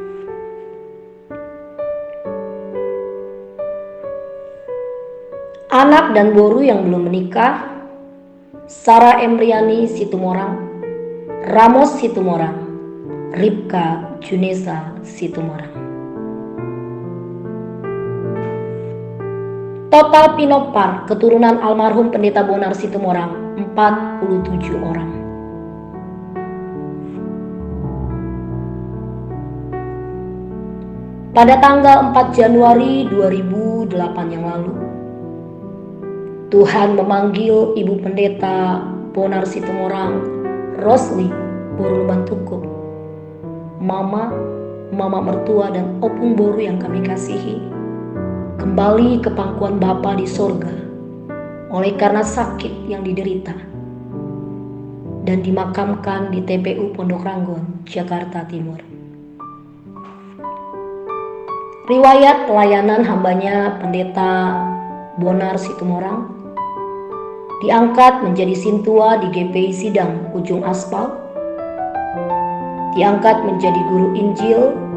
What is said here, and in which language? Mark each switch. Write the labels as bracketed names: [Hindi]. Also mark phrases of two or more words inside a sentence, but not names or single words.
[Indonesian] Anak dan boru yang belum menikah: Sarah Emriani Situmorang, Ramos Situmorang, Ripka Junesa Situmorang. Total Pinopar keturunan almarhum Pendeta Bonar Situmorang 47 orang. Pada tanggal 4 Januari 2008 yang lalu, Tuhan memanggil Ibu Pendeta Bonar Situmorang, Rosli Borulubantuko, mama mertua dan opung boru yang kami kasihi, kembali ke pangkuan Bapa di sorga oleh karena sakit yang diderita, dan dimakamkan di TPU Pondok Ranggon, Jakarta Timur. Riwayat pelayanan hambanya Pendeta Bonar Situmorang: diangkat menjadi sintua di GPI Sidang Ujung Aspal, diangkat menjadi guru Injil